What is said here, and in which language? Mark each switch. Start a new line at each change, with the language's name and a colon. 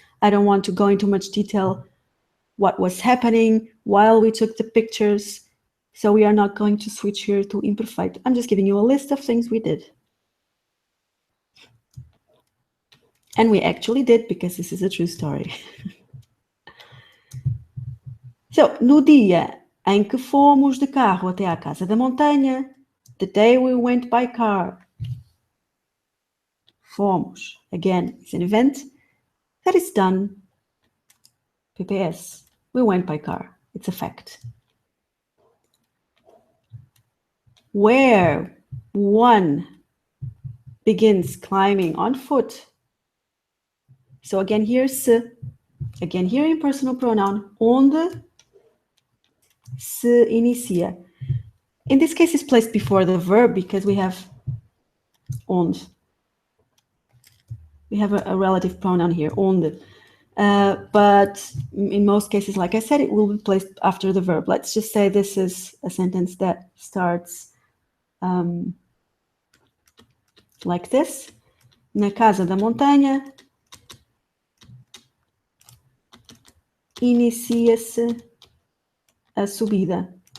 English: I don't want to go into much detail what was happening while we took the pictures. So we are not going to switch here to imperfect. I'm just giving you a list of things we did. And we actually did, because this is a true story.
Portuguese: So, no dia em que fomos de carro até à casa da montanha,
English: the day we went by car.
Portuguese: Fomos.
English: Again, it's an event that is done. PPS. We went by car. It's a fact. Where one begins climbing on foot. So again here, se. Again here, impersonal pronoun.
Portuguese: Onde se inicia.
English: In this case, it's placed before the verb because we have onde. We have a relative pronoun here, onde. But in most cases, like I said, it will be placed after the verb. Let's just say this is a sentence that starts like this.
Portuguese: Na casa da montanha, inicia-se a subida.